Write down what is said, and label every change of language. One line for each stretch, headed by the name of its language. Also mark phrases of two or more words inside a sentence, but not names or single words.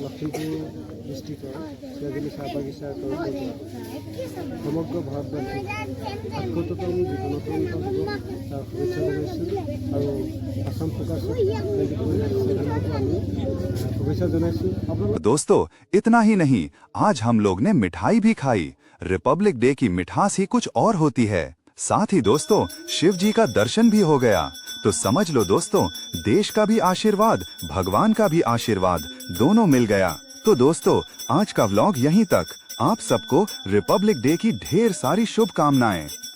Assamese: লখিমপুৰ ডিষ্ট্ৰিক্টৰ চিয়াজুলি চাহ বাগিচাৰ তৰফৰ পৰা সমগ্ৰ ভাৰতবাসীক ৭৮তম গণতন্ত্ৰ দিৱস তাৰ শুভেচ্ছা জনাইছোঁ আৰু আসাম ফ'কাছত 2027 আমি শুভেচ্ছা জনাইছোঁ। আপোনালোক
Hindi: दोस्तों इतना ही नहीं, आज हम लोग ने मिठाई भी खाई। रिपब्लिक डे की मिठास ही कुछ और होती है। साथ ही दोस्तों शिव जी का दर्शन भी हो गया। तो समझ लो दोस्तों, देश का भी आशीर्वाद, भगवान का भी आशीर्वाद दोनों मिल गया। तो दोस्तों आज का व्लॉग यहीं तक। आप सबको रिपब्लिक डे की ढेर सारी शुभकामनाएं।